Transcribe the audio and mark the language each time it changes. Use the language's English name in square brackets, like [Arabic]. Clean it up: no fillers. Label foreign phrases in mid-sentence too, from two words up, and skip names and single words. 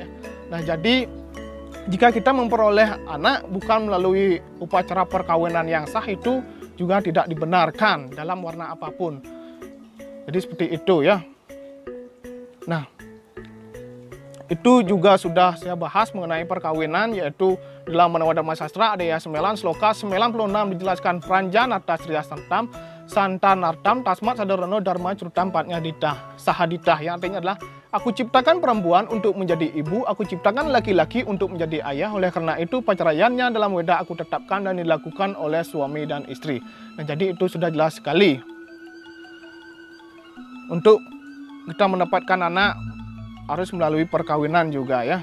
[Indonesian] Nah, jadi jika kita memperoleh anak bukan melalui upacara perkawinan yang sah, itu juga tidak dibenarkan dalam warna apapun. Jadi seperti itu, ya. Nah, itu juga sudah saya bahas mengenai perkawinan, yaitu dalam Manawada Sastra ada ya 9 sloka 96 dijelaskan [Sanskrit] Pranjanata Sriya Santam Santanartam Tasmat Sadarano Dharma Crutam Patnya Ditah Sahaditah, [Indonesian] yang artinya adalah aku ciptakan perempuan untuk menjadi ibu, aku ciptakan laki-laki untuk menjadi ayah. Oleh karena itu perceraiannya dalam Weda aku tetapkan dan dilakukan oleh suami dan istri. Nah, jadi itu sudah jelas sekali. Untuk kita mendapatkan anak harus melalui perkawinan juga, ya.